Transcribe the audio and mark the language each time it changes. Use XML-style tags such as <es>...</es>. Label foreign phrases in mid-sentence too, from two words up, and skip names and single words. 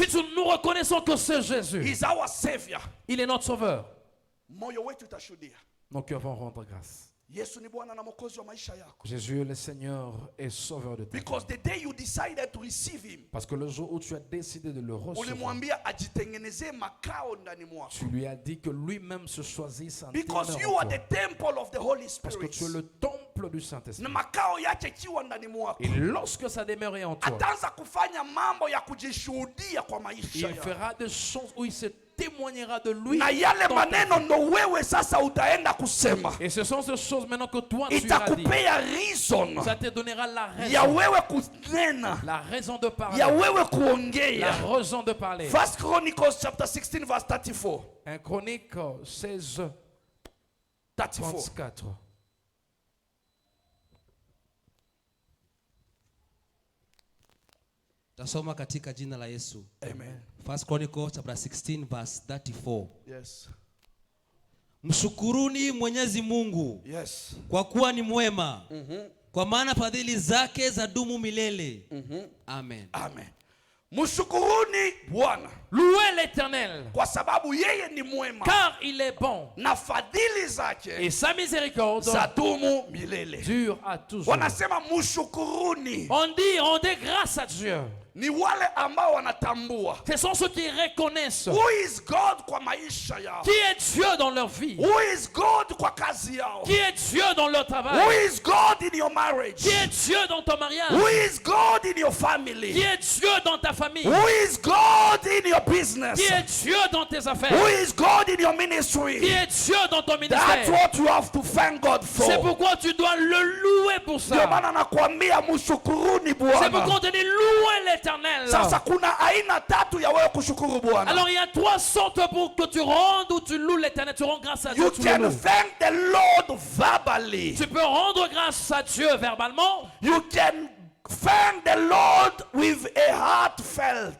<fr>Si nous reconnaissons que c'est Jésus.</fr> <en>Is our Savior.</en> <fr>Il est notre sauveur.</fr> <sw>Moyo wetu utashuhudia.</sw> <fr>Nos cœurs vont rendre grâce.</fr> <sw>Yesu ni Bwana na Mwokozi wa maisha yako.</sw> <fr>Jésus le Seigneur est sauveur de ta vie.</fr> <en>Because the day you decided to receive him.</en> <fr>Parce que le jour où tu as décidé de le recevoir.</fr> <sw>Ulimwambia ajitengenezee makao ndani mwako.</sw> <fr>Tu lui as dit que lui-même se choisisse un</fr> <en>Because you are the temple of the Holy Spirit.</en> <fr>Parce que tu es le temple du Saint-Esprit.</fr> <sw>Na makao yake kiwa ndani mwako.</sw> <fr>Et lorsque ça demeure en toi.</fr> <sw>Ataanza kufanya mambo ya kujishuhudia kwa maisha yako.</sw> <fr>Il fera des choses où il se témoignera de lui.</fr> <sw>Na yale maneno ndo wewe sasa utaenda kusema.</sw> <fr>Et ce sont ces choses maintenant que toi tu as dit.</fr> <sw>Itakupea reason.</sw> <fr>Ça te donnera la raison.</fr> <sw>Ya wewe kunena.</sw> <fr>La raison de parler.</fr> <sw>Ya wewe kuongea.</sw> <fr>La raison de parler.</fr> <en>1 Chronicles chapter 16 verse 34.</en> <fr>1 Chronique 16 34.</fr> <sw>Tasoma katika jina la Yesu. Amen.</sw> <en>1 Chronicles chapter 16 verse 34. Yes.</en> <sw>Mshukuruni Mwenyezi Mungu. Yes. Kwa kuwa ni mwema. Kwa maana fadhili zake zadumu milele. Amen. Amen. Mshukuruni Bwana.</sw> <fr>Louez l'Éternel.</fr> <sw>Kwa sababu yeye ni mwema.</sw> <fr>Car il est bon.</fr> <sw>Na fadhili zake.</sw> <fr>Et sa miséricorde</fr> <sw>zadumu milele.</sw> <fr>Dure à toujours.</fr> <sw>Wanasema mshukuruni.</sw> <fr>On dit rendez grâce à Dieu.</fr> <sw>Ni wale ambao wanatambua.</sw> <fr>Ce sont ceux qui reconnaissent.</fr> <en>Who is God</en> <sw>kwa maisha yao?</sw> <fr>Qui est Dieu dans leur vie?</fr> <en>Who is God</en> <sw>kwa kazi yao?</sw> <fr>Qui est Dieu dans leur travail?</fr> <en>Who is God in your marriage?</en> <fr>Qui est Dieu dans ton mariage?</fr> <en>Who is God in your family?</en> <fr>Qui est Dieu dans ta famille?</fr> <en>Who is God in your business?</en> <fr>Qui est Dieu dans tes affaires?</fr> <en>Who is God in your ministry?</en> <fr>Qui est Dieu dans ton ministère?</fr> <en>That's what you have to thank God for.</en> <fr>C'est pourquoi tu dois le louer pour ça.</fr> <sw>Ndio maana nakwambia mshukuruni Bwana.</sw> <fr>C'est pourquoi on te dit louer l'Éternel.</fr> <sw>Sasa kuna aina tatu ya wewe kushukuru Bwana.</sw> <fr>Alors il y a trois sortes pour que tu rendes ou tu loues l'Éternel, tu rends grâce à Dieu.</fr> <en>You can thank the Lord verbally.</en> <fr>Tu peux rendre grâce à Dieu verbalement.</fr> <en>You can thank the Lord with a heartfelt.</en>